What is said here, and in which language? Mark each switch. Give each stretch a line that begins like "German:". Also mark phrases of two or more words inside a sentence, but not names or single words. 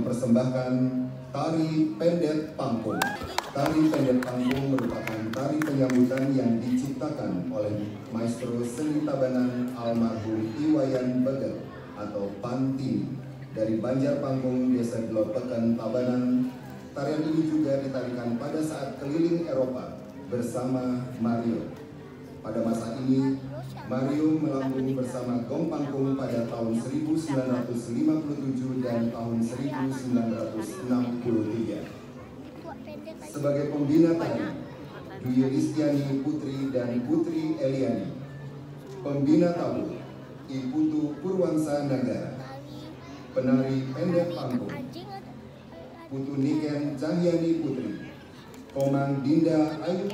Indonesian: mempersembahkan tari pendek panggung. Tari pendek panggung merupakan tari penyambutan yang diciptakan oleh maestro seni tabanan almarhum Iwayan Begel atau Pantini dari Banjarpanggung, Desa Glopeken, Tabanan. Tarian ini juga ditarikan pada saat keliling Eropa bersama Mario. Pada masa ini, Mario melambung bersama Gong Panggung pada tahun 1957 dan tahun 1963. Sebagai pembina tari, Dwi Listiani Putri dan Putri Eliani. Pembina tabu, Iputu Purwansa Nagara. Penari pendek panggung, Putu Niken Cahyani Putri, Komang Dinda Ayu